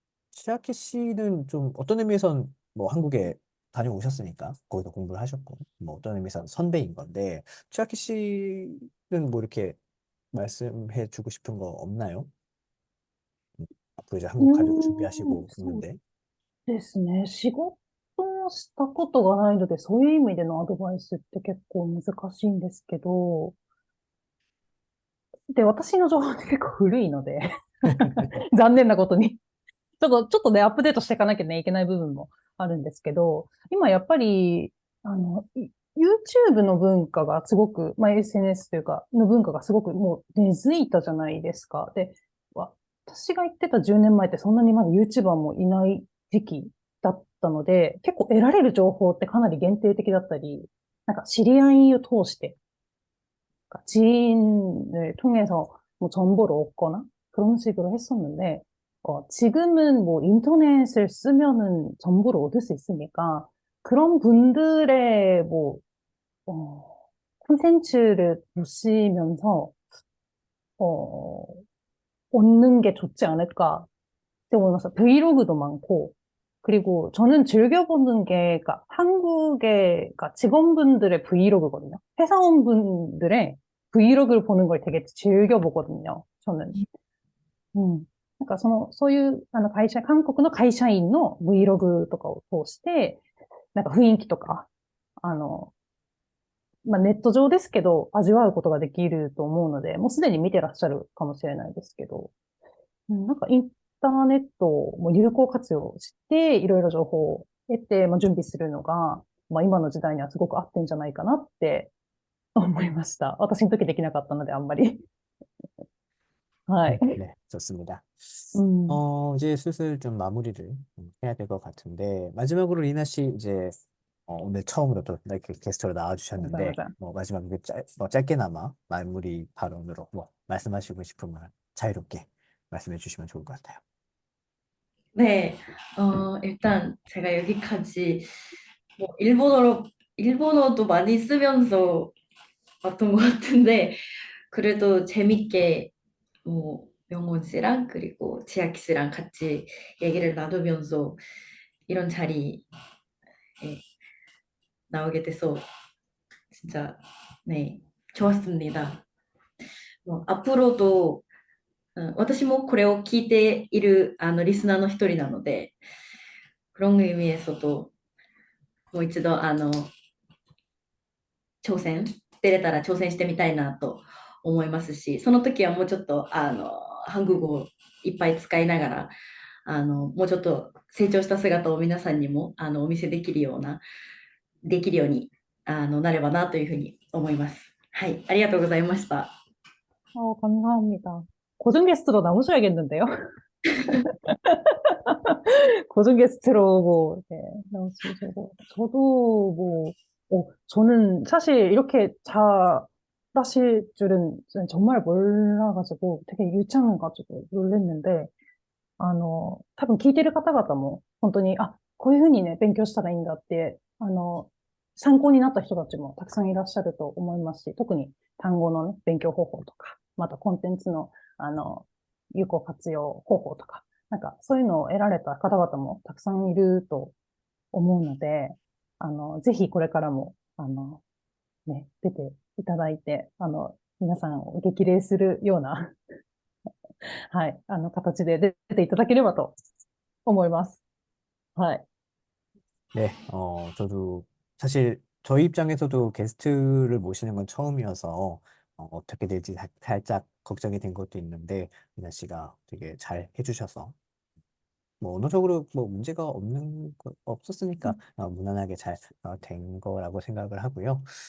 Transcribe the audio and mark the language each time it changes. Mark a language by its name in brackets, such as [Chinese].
[Korean] 시라키 씨는 좀 어떤 의미에선 뭐 한국에 다녀오셨으니까 거기서 공부를 하셨고 뭐 어떤 의미에선 선배인 건데 시라키 씨는 뭐 이렇게 말씀해 주고 싶은 거 없나요? 앞으로 이제 한국 가려고 준비하시고 [Japanese] そう [Korean] 있는데. [Japanese] ですね。仕事をしたことがないので、そういう意味でのアドバイスって結構難しいんですけど、で、私の情報って結構古いので、残念なことに。ちょっとね、アップデートしていかなきゃいけない部分もあるんですけど、今やっぱり、YouTube の文化がすごく、まあ、SNS というか、の文化がすごくもう根付いたじゃないですか。で、私が言ってた10年前ってそんなにまだ YouTuber もいない時期だったので、結構得られる情報ってかなり限定的だったり、なんか知り合いを通して、 [Korean] 지인을 통해서 뭐 정보를 얻거나 그런 식으로 했었는데, 지금은 뭐 인터넷을 쓰면은 정보를 얻을 수 있으니까 그런 분들의 뭐, 어, 콘텐츠를 보시면서, 어, 얻는 게 좋지 않을까 [Japanese] って思いました. [Korean] 브이로그도 많고, 그리고 저는 즐겨보는 게, 그러니까 한국의, 그러니까 직원분들의 브이로그거든요. 회사원분들의 브이로그를 보는 걸 되게 즐겨보거든요. 저는. 음. [Japanese] 韓国の会社員の 브이로그 とかを通して、なんか雰囲気とか、まあ、ネット上ですけど、味わうことができると思うので、もうすでに見てらっしゃるかもしれないですけど、なんかインターネットも有効活用して、いろいろ情報を得て、まあ、準備するのが、まあ、今の時代にはすごく合ってんじゃないかなって思いました。私の時できなかったので、あんまり。はい。 [Korean] 네, 좋습니다. [Japanese] うん。 [Korean] 이제 슬슬 좀 마무리를 해야 될 것 같은데, 마지막으로 리나 씨 이제 오늘 처음으로 또 이렇게 게스트로 [Japanese] ございま [Korean] 나와주셨는데, [Japanese] せん。 [Korean] 뭐 마지막에 짧게나마 마무리 발언으로 뭐 말씀하시고 싶은 말 자유롭게 말씀해 주시면 좋을 것 같아요. 네, 일단 제가 여기까지 뭐 일본어도 많이 쓰면서 왔던 것 같은데, 그래도 재밌게 뭐 명원 씨랑 그리고 지아키 씨랑 같이 얘기를 나누면서 이런 자리에 나오게 돼서 진짜 네, 좋았습니다. 뭐 앞으로도 [Japanese] 私もこれを聞いているリスナーの一人なので、クロング UMS ともう一度挑戦してみたいなと思いますし、その時はもうちょっと韓国語いっぱい使いながら、もうちょっと成長した姿を皆さんにもお見せできるような、できるようになればなというふうに思います。はい、ありがとうございました。 [Korean] 감사합니다. 고정 게스트로 나오셔야겠는데요? 고정 게스트로 뭐, 네, 나오시고. 저도 뭐, 저는 사실 이렇게 잘하실 줄은 정말 몰라가지고 되게 유창해가지고 놀랬는데, [Japanese] 多分聞いてる方々も、本当に、あ、こういうふうにね、勉強したらいいんだって、参考になった人たちもたくさんいらっしゃると思いますし、特に単語のね、勉強方法とか、またコンテンツの、有効活用方法とか、なんかそういうのを得られた方々もたくさんいると思うので、ぜひこれからも、ね、出ていただいて、皆さんを激励するようなはい、形で出ていただければと思います。はい。 [Korean] 네, 저도 사실 저희 입장에서도 게스트를 모시는 건 처음이어서 어떻게 될지 살짝 걱정이 된 것도 있는데 미나 씨가 되게 잘 해주셔서 뭐 언어적으로 뭐 문제가 없었으니까 무난하게 잘 된 거라고 생각을 하고요.